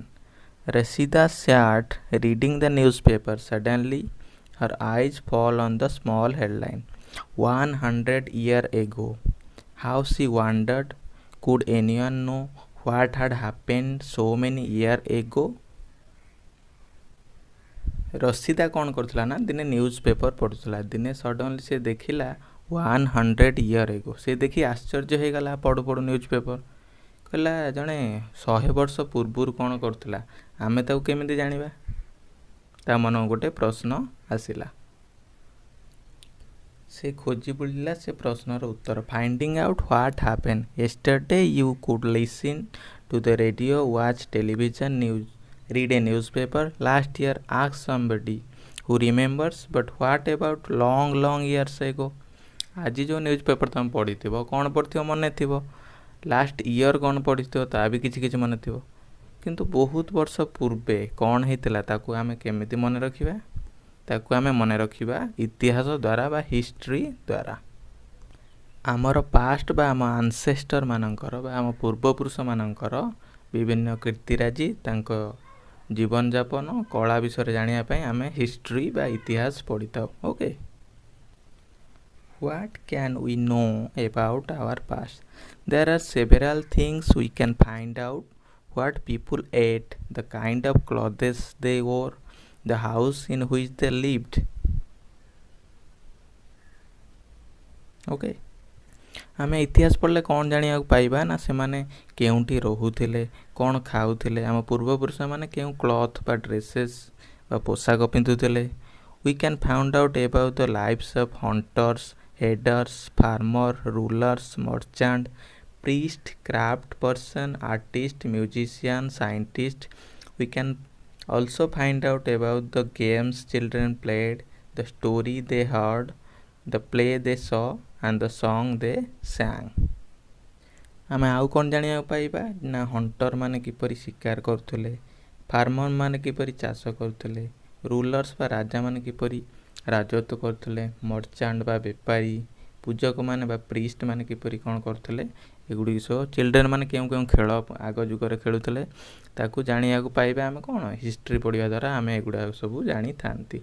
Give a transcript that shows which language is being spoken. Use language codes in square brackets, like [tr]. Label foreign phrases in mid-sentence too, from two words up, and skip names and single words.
[en] Rashida sat reading the newspaper. Suddenly her eyes fall on the small headline, 100 years ago. How she wondered, could anyone know what had happened so many years ago? [or] ରସିଦା କ'ଣ କରୁଥିଲା ନା ଦିନେ ନ୍ୟୁଜ୍ ପେପର୍ ପଢ଼ୁଥିଲା। ଦିନେ ସଡ଼ନଲି ସେ ଦେଖିଲା [en] 100 years ago। [or] ସେ ଦେଖି ଆଶ୍ଚର୍ଯ୍ୟ ହେଇଗଲା ପଢ଼ୁ ପଢ଼ୁ ନ୍ୟୁଜ୍ ପେପର୍। କହିଲା ଜଣେ 100 ବର୍ଷ ପୂର୍ବରୁ କ'ଣ କରୁଥିଲା, ଆମେ ତାକୁ କେମିତି ଜାଣିବା? ତା ମନକୁ ଗୋଟେ ପ୍ରଶ୍ନ ଆସିଲା। ସେ ଖୋଜି ବୁଲିଲା ସେ ପ୍ରଶ୍ନର ଉତ୍ତର। [en] Finding out what happen yesterday you could listen to the radio, watch television, news, read a newspaper. Last year, ask somebody who remembers, but what about long years ago? [or] ଆଜି ଯେଉଁ ନ୍ୟୁଜ୍ ପେପର୍ ତୁମେ ପଢ଼ିଥିବ, କ'ଣ ପଢ଼ିଥିବ ମନେ ଥିବ। [en] last year [or] କ'ଣ ପଢ଼ିଥିବ, ତା ବି କିଛି ମନେ ଥିବ। କିନ୍ତୁ ବହୁତ ବର୍ଷ ପୂର୍ବେ କ'ଣ ହେଇଥିଲା ତାକୁ ଆମେ କେମିତି ମନେ ରଖିବା? ତାକୁ ଆମେ ମନେ ରଖିବା ଇତିହାସ ଦ୍ୱାରା ବା ହିଷ୍ଟ୍ରି ଦ୍ୱାରା। ଆମର ପାଷ୍ଟ ବା ଆମ ଆନସେଷ୍ଟରମାନଙ୍କର ବା ଆମ ପୂର୍ବପୁରୁଷମାନଙ୍କର ବିଭିନ୍ନ କୀର୍ତ୍ତିରାଜି, ତାଙ୍କ ଜୀବନଯାପନ, କଳା ବିଷୟରେ ଜାଣିବା ପାଇଁ ଆମେ ହିଷ୍ଟ୍ରି ବା ଇତିହାସ ପଢ଼ିଥାଉ। ଓକେ, [en] What can we know about our past? There are several things we can find out. What people ate, the kind of clothes they wore, the house in which they lived. Okay. [or] ଆମେ ଇତିହାସ ପଢ଼ିଲେ କ'ଣ ଜାଣିବାକୁ ପାଇବା ନା ସେମାନେ କେଉଁଠି ରହୁଥିଲେ, କ'ଣ ଖାଉଥିଲେ, ଆମ ପୂର୍ବପୁରୁଷମାନେ କେଉଁ କ୍ଲଥ୍ ବା ଡ୍ରେସେସ୍ ବା ପୋଷାକ ପିନ୍ଧୁଥିଲେ। [en] We can find out about the lives of hunters, herders, farmer, rulers, merchant, priest, craft person, artist, musician, scientist. We can also find out about the games children played, the story they heard, the play they saw and the song they sang. [or] ଆମେ ଆଉ କ'ଣ ଜାଣିବାକୁ ପାଇବା ନା ହଣ୍ଟର ମାନେ କିପରି ଶିକାର କରୁଥିଲେ, ଫାର୍ମର ମାନେ କିପରି ଚାଷ କରୁଥିଲେ, ରୁଲର୍ସ ବା ରାଜାମାନେ କିପରି ରାଜତ୍ୱ କରୁଥିଲେ, ମର୍ଚାଣ୍ଟ ବା ବେପାରୀ, ପୂଜକମାନେ ବା ପ୍ରିଷ୍ଟ ମାନେ କିପରି କ'ଣ କରୁଥିଲେ, ଏଗୁଡ଼ିକ ସବୁ ଚିଲଡ୍ରେନ ମାନେ କେଉଁ ଖେଳ ଆଗ ଯୁଗରେ ଖେଳୁଥିଲେ ତାକୁ ଜାଣିବାକୁ ପାଇବା ଆମେ କ'ଣ ହିଷ୍ଟ୍ରି ପଢ଼ିବା ଦ୍ୱାରା ଆମେ ଏଗୁଡ଼ାକ ସବୁ ଜାଣିଥାନ୍ତି।